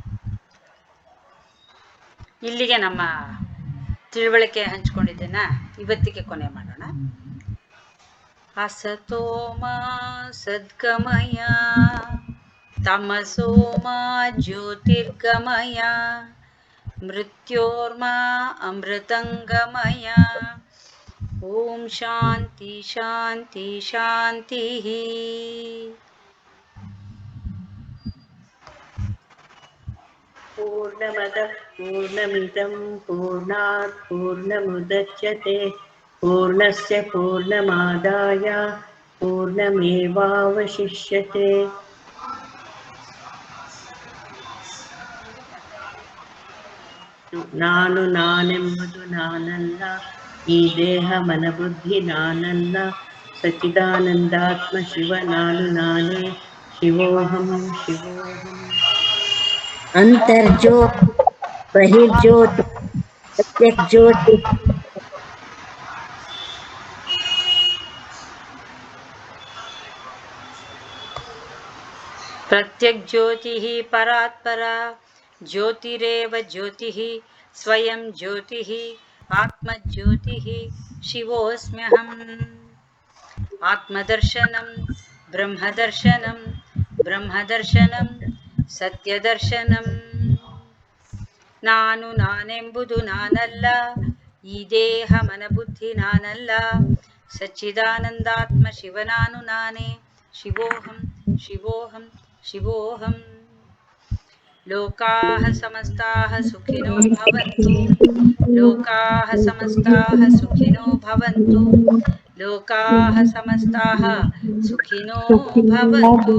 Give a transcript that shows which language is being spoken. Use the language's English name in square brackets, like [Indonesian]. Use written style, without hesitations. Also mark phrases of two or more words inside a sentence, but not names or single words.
[Kannada] ಇಲ್ಲಿಗೆ ನಮ್ಮ ತಿಳುವಳಿಕೆ ಹಂಚ್ಕೊಂಡಿದ್ದೇನ ಇವತ್ತಿಗೆ ಕೊನೆ ಮಾಡೋಣ. [Sanskrit] ಅಸತೋಮ ಸದ್ಗಮಯ ತಮಸೋಮ ಜ್ಯೋತಿರ್ಗಮಯ ಮೃತ್ಯೋರ್ಮಾ ಅಮೃತಂಗಮಯ. ಓಂ ಶಾಂತಿ ಶಾಂತಿ ಶಾಂತಿ. ಪೂರ್ಣಮದ ಪೂರ್ಣಮಿದಂ ಪೂರ್ಣಾತ್ ಪೂರ್ಣಮುದಚ್ಯತೆ ಪೂರ್ಣಸ್ಯ ಪೂರ್ಣಮಾದಾಯ ಪೂರ್ಣಮೇವಾವಶಿಷ್ಯತೆ. [Kannada] ನಾನು ನಾನೆಂಬುದು ನಾನಲ್ಲ, ಈ ದೇಹ ಮನಬುದ್ಧಿ ನಾನಲ್ಲ, ಸಚ್ಚಿದಾನಂದಾತ್ಮ ಶಿವ ನಾನು ನಾನೇ, [Sanskrit] ಶಿವೋಹಂ ಶಿವೋಹಂ. ಅಂತರ್ಜ್ಯೋತಿ ಬಹಿರ್ಜ್ಯೋತಿ ಪ್ರತ್ಯಕ್ ಜ್ಯೋತಿ. ಪ್ರತ್ಯಕ್ ಜ್ಯೋತಿ ಪರಾತ್ಪರ ಜ್ಯೋತಿರೇವ ಜ್ಯೋತಿ ಸ್ವಯಂ ಜ್ಯೋತಿ ಆತ್ಮಜ್ಯೋತಿ ಶಿವೋಸ್ಮ್ಯಹಂ. ಆತ್ಮದರ್ಶನಂ ಬ್ರಹ್ಮದರ್ಶನಂ ಬ್ರಹ್ಮದರ್ಶನಂ ಸತ್ಯದರ್ಶನಂ. [Kannada] ನಾನು ನಾನೆಂಬುದು ನಾನಲ್ಲ, ಈ ದೇಹ ಮನಬುದ್ಧಿ ನಾನಲ್ಲ, ಸಚ್ಚಿದಾನಂದಾತ್ಮ ಶಿವನಾನು ನಾನೇ, [Sanskrit] ಶಿವೋಹಂ ಶಿವೋಹಂ ಶಿವೋಹಂ. ಲೋಕಾಃ ಸಮಸ್ತಾಃ ಸುಖಿನೋ ಭವಂತು, ಲೋಕಾಃ ಸಮಸ್ತಾಃ ಸುಖಿನೋ ಭವಂತು, ಲೋಕಾಃ ಸಮಸ್ತಾಃ ಸುಖಿನೋ ಭವಂತು.